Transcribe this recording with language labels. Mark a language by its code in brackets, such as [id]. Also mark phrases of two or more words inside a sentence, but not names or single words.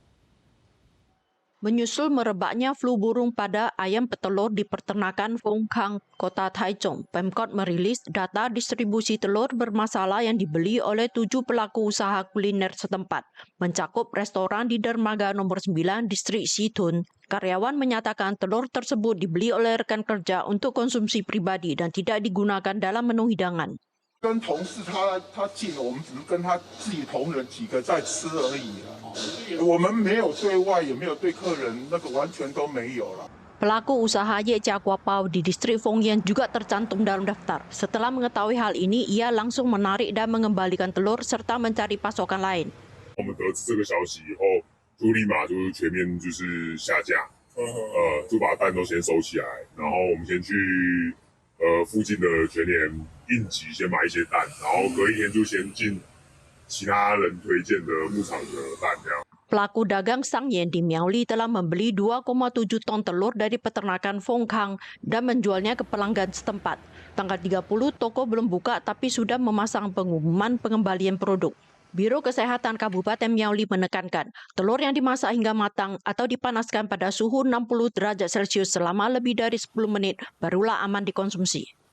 [id] Menyusul merebaknya flu burung pada ayam petelur di peternakan Fengkang, kota Taichung, Pemkot merilis data distribusi telur bermasalah yang dibeli oleh 7 pelaku usaha kuliner setempat, mencakup restoran di dermaga nomor 9 distrik Situn. Karyawan menyatakan telur tersebut dibeli oleh rekan kerja untuk konsumsi pribadi dan tidak digunakan dalam menu hidangan. [zh] 跟同事他进，我们只是跟他自己同仁几个在吃而已啦。我们没有对外，也没有对客人，那个完全都没有了。 [id] Pelaku usaha Ye Chia Kua Pao di distrik Fengyan juga tercantum dalam daftar. Setelah mengetahui hal ini, ia langsung menarik dan mengembalikan telur serta mencari pasokan lain. [zh] 我们得知这个消息以后，就立马就是全面就是下架，就把蛋都先收起来，然后我们先去附近的全联应急先买一些蛋，然后隔一天就先进其他人推荐的牧场的蛋这样。 [id] Pelaku dagang Sang Yen di Miaoli telah membeli 2,7 ton telur dari peternakan Fengkang dan menjualnya ke pelanggan setempat. Tanggal 30, toko belum buka tapi sudah memasang pengumuman pengembalian produk. Biro Kesehatan Kabupaten Miaoli menekankan, telur yang dimasak hingga matang atau dipanaskan pada suhu 60 derajat Celcius selama lebih dari 10 menit barulah aman dikonsumsi.